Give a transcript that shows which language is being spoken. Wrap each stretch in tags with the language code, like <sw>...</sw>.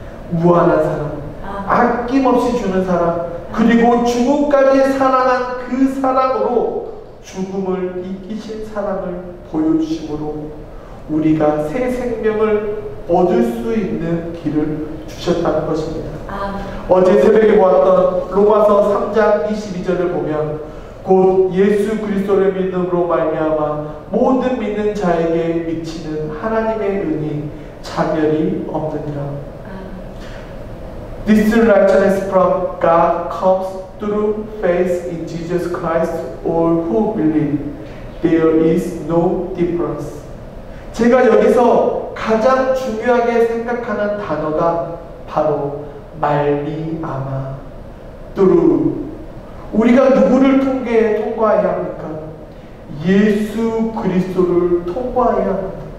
<ko>무한한 사랑, 아낌없이 주는 사랑, 그리고 죽음까지 사랑한 그 사랑으로 죽음을 이기신 사랑을 보여주심으로 우리가 새 생명을 얻을 수 있는 길을 주셨다는 것입니다. 어제 새벽에 보았던 로마서 3장 22절을 보면 곧 예수 그리스도를 믿음으로 말미암아 모든 믿는 자에게 미치는 하나님의 은이 차별이 없느니라.</ko> <en>This righteousness from God comes through faith in Jesus Christ. All who believe, there is no difference.</en> <ko>제가 여기서 가장 중요하게 생각하는 단어가 바로 말미암아, through. 우리가 누구를 통과해야 합니까? 예수 그리스도를 통과해야 합니다.</ko>